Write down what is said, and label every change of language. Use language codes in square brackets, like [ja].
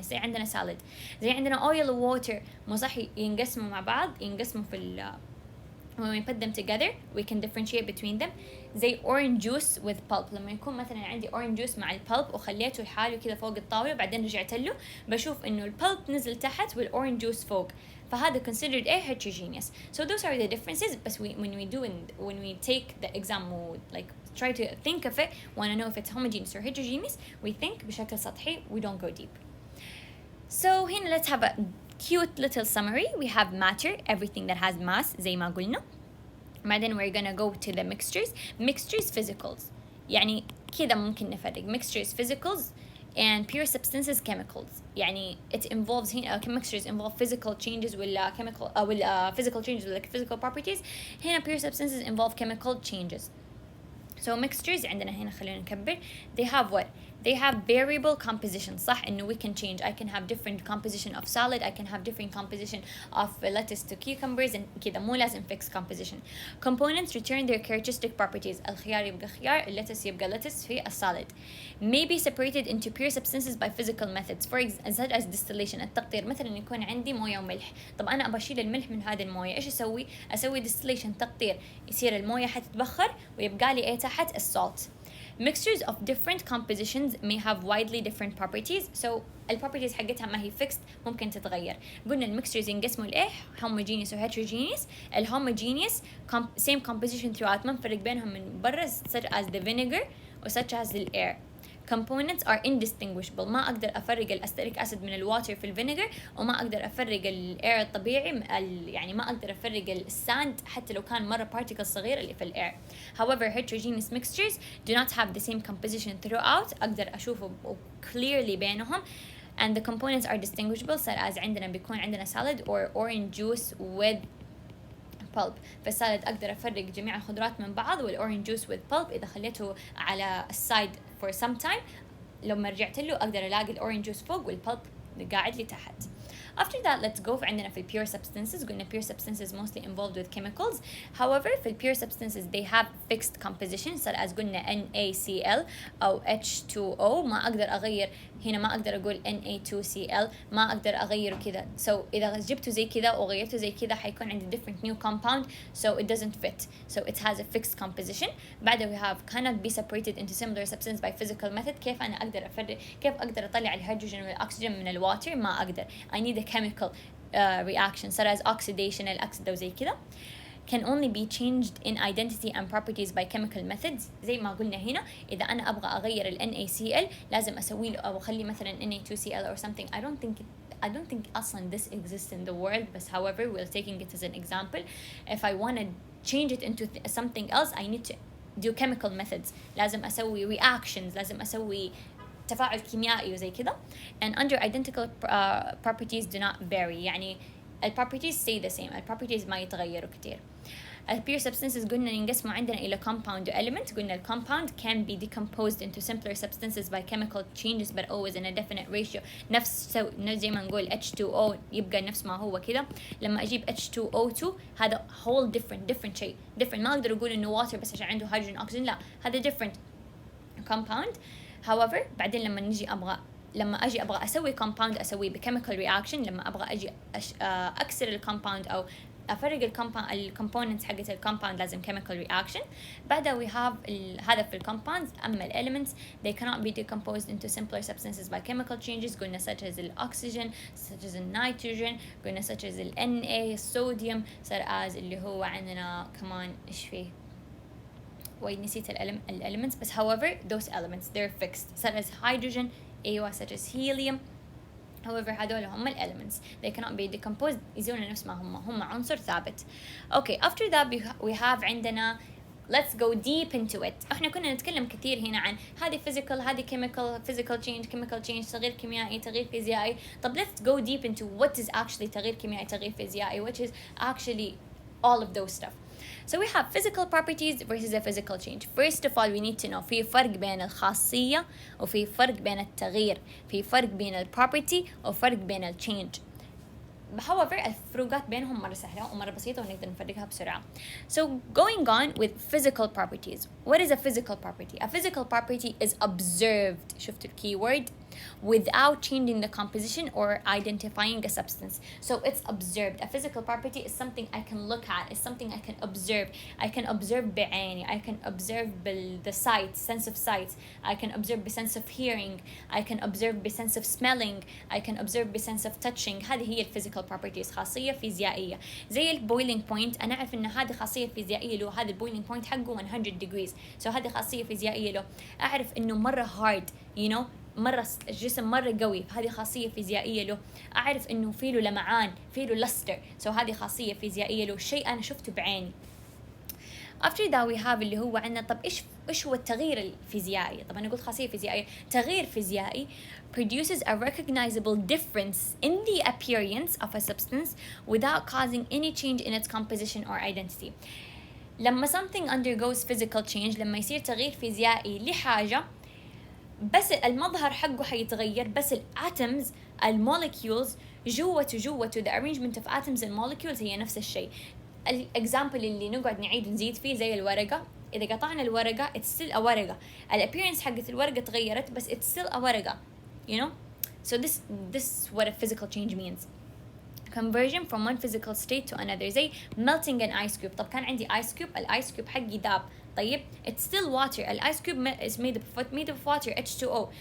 [ar] زي عندنا سالد، زي عندنا oil و water مو صح ينقسموا مع بعض، ينقسموا في [en] when we put them together we can differentiate between them. [ar] زي [en] orange juice with pulp، [ar] لما يكون مثلا عندي orange juice مع البلب وخليته لحاله كذا فوق الطاولة بعدين رجعت له، بشوف إنه البلب نزل تحت والorange juice فوق، [en] فهذا considered heterogeneous. So those are the differences. But when we take the exam, we like try to think of it, want to know if it's homogeneous or heterogeneous, we think [ar] بشكل سطحي, [en] we don't go deep. So here let's have a cute little summary. We have matter, everything that has mass [ar] زي ما قلنا. [en] بعدين we're gonna go to the mixtures physicals. [ar] يعني كذا ممكن نفرق [en] mixtures physicals and pure substances chemicals. يعني it involves هنا mixtures involve physical changes ولا chemical ولا physical changes ولا physical properties. هنا pure substances involve chemical changes. So mixtures [ar] عندنا هنا خلينا نكبر. [en] They have what? They have variable composition. [ar] صح إنه [en] we can change. I can have different composition of salad. I can have different composition of lettuce to cucumbers and [ar] كذا مو لازم [en] fixed composition. Components return their characteristic properties. [ar] الخيار يبقى خيار, اللتس يبقى lettuce في السالاد. [en] May be separated into pure substances by physical methods. For example, such as distillation. [ar] التقطير مثلا يكون عندي موية وملح. طب أنا أبغى أشيل الملح من هذه الموية. إيش أسوي؟ أسوي distillation تقطير. يصير الموية حتتبخر ويبقى لي إيه تحت السالت. [en] Mixtures of different compositions may have widely different properties. [ar] So البروبرتيز حقتها ما هي fixed, ممكن تتغير. قلنا الميكسترز ينقسموا لإيه؟ homogeneous و heterogeneous. [en] الhomogeneous same composition throughout, [ar] ما نفرق بينهم من برا, [en] such as the vinegar و such as the air. Components are indistinguishable. [ar] ما أقدر أفرق الأستريك أسيد من الواتر في الفينيجر, وما أقدر أفرق الإير الطبيعي يعني ما أقدر أفرق الساند حتى لو كان مرة particle صغير اللي في الإير. [en] However, heterogeneous mixtures do not have the same composition throughout. [ar] أقدر أشوفه clearly بينهم. [en] And the components are distinguishable, such as [ar] عندنا بيكون عندنا [en] salad or orange juice with pulp. [ar] فالسالد أقدر أفرق جميع الخضروات من بعض, والأورنج juice with pulp إذا خليته على السايد [en] for some time, [ar] لما رجعت له أقدر ألاقي الأورنج juice فوق والبulp قاعد لي تحت. [en] After that, let's go عندنا في pure substances. قلنا pure substances mostly involved with chemicals. However, في pure substances they have fixed composition, such as قلنا NaCl أو H2O. [ar] ما أقدر أغير هنا, ما أقدر أقول Na2Cl, ما أقدر أغيره كذا. So إذا جبته زي كذا وغيرته زي كذا حيكون عندي [en] different new compound, so it doesn't fit. So it has a fixed composition. بعد we have cannot be separated into similar substance by physical method. [ar] كيف أنا أقدر أفرق, كيف أقدر أطلع الهيدروجين والأكسجين من الواتر؟ ما أقدر. [en] I need a chemical reaction, such as oxidation, الأكسدة وزي كذا. Can only be changed in identity and properties by chemical methods. [ar] زي ما قلنا هنا, إذا أنا أبغى أغير ال NaCl لازم أسوي له أو أخلي مثلا Na2Cl or something. [en] I don't think أصلا this exists in the world, but however we're taking it as an example. If I want to change it into something else, I need to do chemical methods. [ar] لازم أسوي reactions, لازم أسوي تفاعل كيميائي وزي كذا. [en] And under identical properties do not vary. يعني properties stay the same. [ar] properties ما يتغيروا كتير. pure substances قلنا ينقسموا عندنا إلى compound و element. [en] قلنا compound can be decomposed into simpler substances by chemical changes, but always in a definite ratio. [ar] نفس زي ما نقول H2O يبقى نفس ما هو كذا. لما أجيب H2O2 هذا whole different شيء different. ما أقدر أقول إنه water بس عشان عنده hydrogen oxygen, لا, هذا different compound. However, بعدين لما أجي أبغى أسوي compound أسويه بchemical reaction. لما أبغى أجي أكسر الكومباوند أو أفرق الكومبوننتس حقت الكومباوند لازم chemical reaction. بعدها we have هذا في الكومباوندز. [en] أما elements they cannot be decomposed into simpler substances by chemical changes. [ar] قلنا such as الأكسجين, such as النيتروجين, قلنا such as Na, الصوديوم, such as اللي هو عندنا كمان إيش فيه, ونسيت elements. [en] بس however those elements they're fixed, such as hydrogen, أيوة, such as helium. [ar] however هذول هم elements, [en] they cannot be decomposed, [ar] يزون نفس ما هم عنصر ثابت. [en] Okay, after that we have عندنا let's go deep into it. [ar] احنا كنا نتكلم كثير هنا عن هذه physical, هذه physical change, chemical change, تغيير كيميائي, تغيير فيزيائي. [en] طب let's go deep into what is actually [ar] تغيير كيميائي, تغيير فيزيائي, [en] which is actually all of those stuff. So we have physical properties versus a physical change. First of all, we need to know [ar] في فرق بين الخاصية وفي فرق بين التغيير, في فرق بين ال property وفرق بين ال change. However, الفروقات بينهم مرة سهلة ومرة بسيطة ونقدر نفرقها بسرعة. [en] So going on with physical properties. What is a physical property? A physical property is observed, شفت keyword, without changing the composition or identifying a substance. So it's observed. A physical property is something I can look at, is something I can observe. I can observe بعيني, I can observe the sight, sense of sight. I can observe بsense of hearing. I can observe بsense of smelling. I can observe بsense of touching. [ar] هذه هي [en] physical physical properties، [ar] خاصية فيزيائية. زي البويلينج بوينت، أنا أعرف إن هذه خاصية فيزيائية له، هذا البويلينج بوينت حقه 100 degrees، هذه خاصية فيزيائية له. أعرف إنه مرة hard مرة الجسم مرة قوي، هذه خاصية فيزيائية له. أعرف إنه فيه له لمعان، فيه له لستر، هذه خاصية فيزيائية له، شيء أنا شفته بعيني. [en] After that we have [ar] اللي هو عندنا طب إيش هو التغيير الفيزيائي؟ طب أنا قلت خاصية فيزيائية، تغيير فيزيائي [en] produces a recognizable difference in the appearance of a substance without causing any change in its composition or identity. [ar] لما something undergoes physical change، لما يصير تغيير فيزيائي لحاجة، بس المظهر حقه حيتغير، بس الاتومز الموليكيولز جوته [en] the arrangement of atoms and molecules [ar] هي نفس الشيء. الاكزامبل اللي نقعد نعيد ونزيد فيه زي الورقة، إذا قطعنا الورقة it's still a ورقة، الappearance حقت الورقة تغيرت بس it's still a ورقة. [en] So this what a physical change means. Conversion from one physical state to another، زي melting an ice cube. [ar] طب كان عندي ice cube، الايس كيوب حقي داب، طيب [en] it's still water، الايس cube is made of water H2O.